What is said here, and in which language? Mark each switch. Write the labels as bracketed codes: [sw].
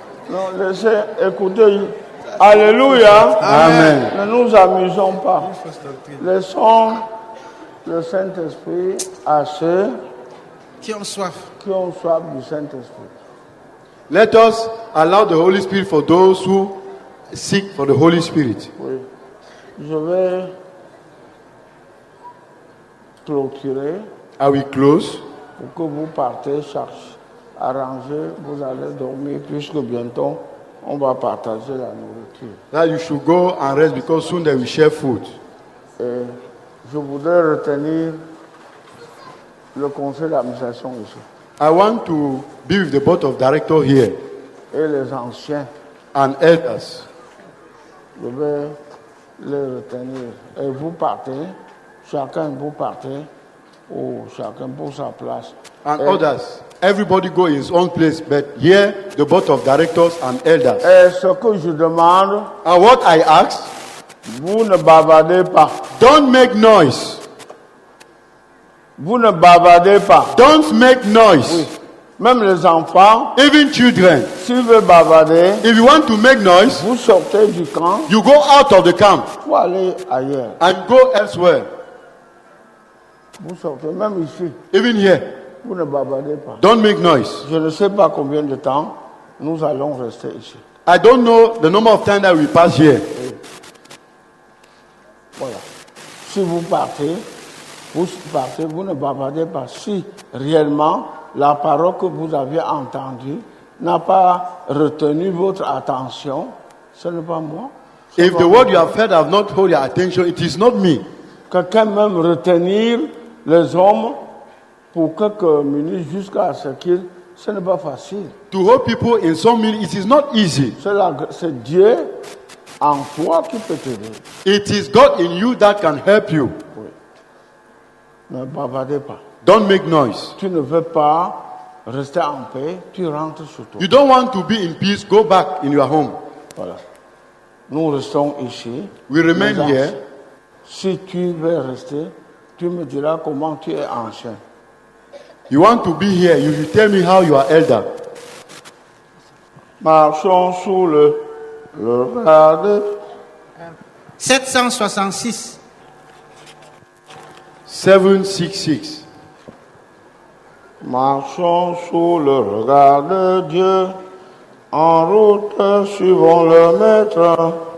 [fr] Non, laissez écouter. Alléluia. Amen. Ne nous amusons pas. Laissons le Saint-Esprit à ceux qui ont soif du Saint-Esprit. [en] Let us allow the Holy Spirit for those who seek for the Holy Spirit. [fr] Oui. Je vais clôturer. [en] I will close. [fr] Pour que vous partez, arranger, vous allez dormir puisque bientôt on va partager la nourriture. [en] That you should go and rest because soon they will share food. [fr] Et je voudrais retenir le conseil d'administration ici. [en] I want to be with the board of directors here. [fr] Et les anciens. [en] And elders. [fr] Je vais les retenir. Et vous partez. Chacun vous partez, ou chacun pour sa place. [en] And others, everybody go in his own place, but here the board of directors and elders. [fr] Et ce que je demande, [en] and what I ask, [fr] vous ne bavardez pas. [en] Don't make noise. [fr] Vous ne bavardez pas. [en] Don't make noise. [fr] Oui. Même les enfants, [en] even children, [fr] s'ils veulent bavarder, [en] if you want to make noise, [fr] vous sortez du camp, [en] you go out of the camp, [fr] vous allez ailleurs. [en] and go elsewhere. [fr] Vous sortez, même ici. [en] Even here, [fr] Vous ne bavardez pas. [en] don't make noise. [fr] Je ne sais pas combien de temps nous allons rester ici. [en] I don't know the number of time that we pass here. [fr] Voilà. Si vous partez, vous ne bavardez pas. Si réellement la parole que vous avez entendue n'a pas retenu votre attention, ce n'est pas moi. [en] If the word you have heard have not hold your attention, it is not me. [fr] Quelqu'un même retenir les hommes pour quelques minutes jusqu'à ce qu'ils... Ce n'est pas facile. [en] To hold people in some minutes, it is not easy. [fr] C'est Dieu en toi qui peut t'aider. [en] It is God in you that can help you. [fr] Oui. Ne bavardez pas. [en] Don't make noise. [fr] Tu ne veux pas rester en paix, tu rentres chez toi. [en] You don't want to be in peace, go back in your home. [fr] Voilà. Nous restons ici. [en] We remain here. [fr] Si tu veux rester, tu me diras comment tu es ancien. [en] You want to be here, you will tell me how you are elder. [fr] Marchons sous le regard de 766. 766. Marchons sous le regard de Dieu, en route suivons le maître.